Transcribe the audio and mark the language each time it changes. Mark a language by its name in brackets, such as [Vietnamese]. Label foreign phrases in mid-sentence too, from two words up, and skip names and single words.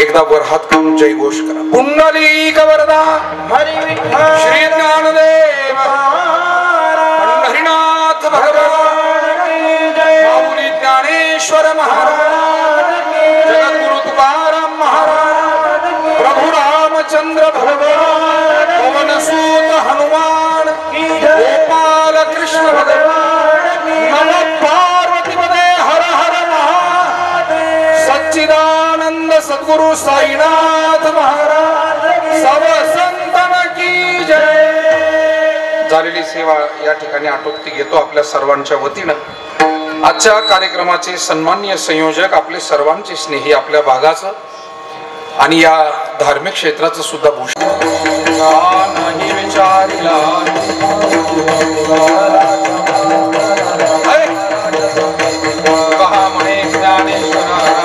[Marathi] एकदा वर हात करून जय घोष करा. पुंडलिक वरदा श्री ज्ञानदेव पंढरीनाथ भगवान माऊली ज्ञानेश्वर महाराज जगद्गुरु तुकाराम महाराज प्रभु रामचंद्र भगवान पवन सूत हनुमान गोपाल कृष्ण भगवान नमः पार्वती पदे हर हर महादेव सच्चिदानंद सद्गुरु साईनाथ महाराज [Hindi] सब संतन की जय. [Marathi] झालेली सेवा या ठिकाणी आटोपती घेतो आपल्या सर्वांच्या वतीनं. आजच्या कार्यक्रमाचे सन्माननीय संयोजक आपले सर्वांचे स्नेही आपल्या भागाचं आणि या धार्मिक क्षेत्राचं सुद्धा भूषण नाही विचारिला कहा म्हणे ज्ञानेश्वरा